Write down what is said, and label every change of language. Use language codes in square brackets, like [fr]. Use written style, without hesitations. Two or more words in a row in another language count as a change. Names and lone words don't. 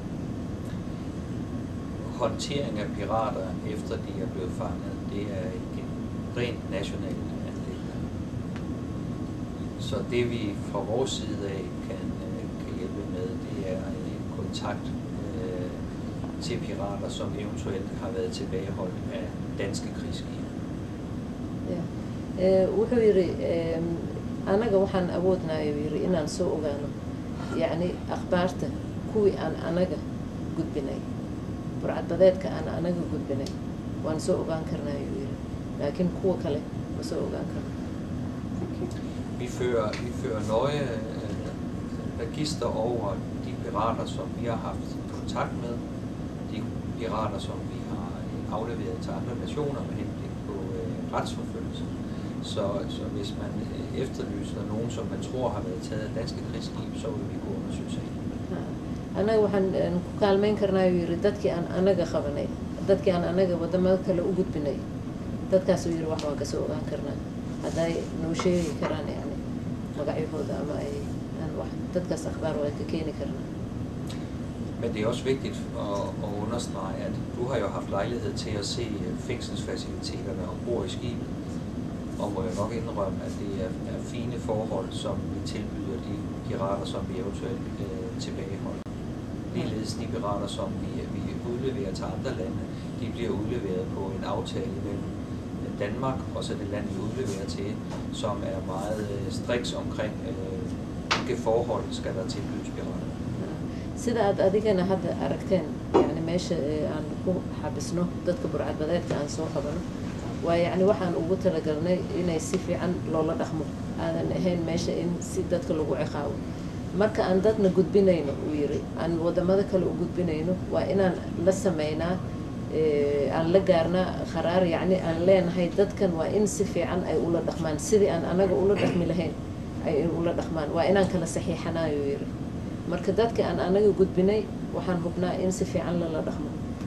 [da] Håndtering af pirater efter de er blevet fanget, det er et rent nationalt anliggende. Så det vi fra vores side af kan hjælpe med, det er en kontakt til pirater, som eventuelt har været tilbageholdt af danske krigsskibe. Ja. [so] Wuxuu yiri anaga waxaan awoodnaa yiri inaan soo ogaano يعني أخبارته كوي أنا قد burcad badeedka aan anaga gudbinay waan soo ogaan karnaa ayuu yiri laakiin kuwa kale ma soo ogaan karno. [da] Vi fører nøje register over de pirater, som vi har haft kontakt med, de pirater, som vi har afleveret til andre nationer med henblik på retsforfølgelse. Så hvis man efterlyser nogen, som man tror har været taget af danske krigsskib, så vil vi gå undersøge sagen. [so] Anaga waxaan ku kaalmeyn karnaa ayuu yiri dadkii aan anaga qabanay dadkii aan anaga wadamada kale u gudbinay dadkaas uu yiri wax waan ka soo ogaan karnaa hadday noo sheegi karaan yani magacyahooda ama ay aan wax dadkaas akhbaar way ka keeni karnaa. [da] Men det er også vigtigt at understrege, at du har jo haft lejlighed til at se fængselsfaciliteterne ombord i skibet. og må jeg nok indrømme, at det er fine forhold, som vi tilbyder de pirater, som vi eventuelt tilbageholder. Ligeledes de pirater, som vi udleverer til andre lande, de bliver udleveret på en aftale mellem Danmark og så det land, vi udleverer til, som er meget striks omkring, hvilke forhold skal der tilbydes pirater. [so] sida aad adigana hadda aragteen yani meesha aan ku xabisno dadka burcadbadeedka aan soo qabano waa yani waxaan ugu talagalnay inay si fiican loola dhaqmo aadan ahayn meesha in si dadka lagu ciqaabo marka aan dadna gudbinayno uu yiri aan wadamada kale u gudbinayno waa inaan la sameynaa aan la gaarnaa qaraar yani aan leenahay dadkan waa in si fiican ay ula dhaqmaan sidii aan anaga ula dhaqmi lahayn ay ula dhaqmaan waa inaan kala saxiixanaayo yiri marka dadka aan anaga gudbinay waxaan hubnaa in si fiican lala dhaqmo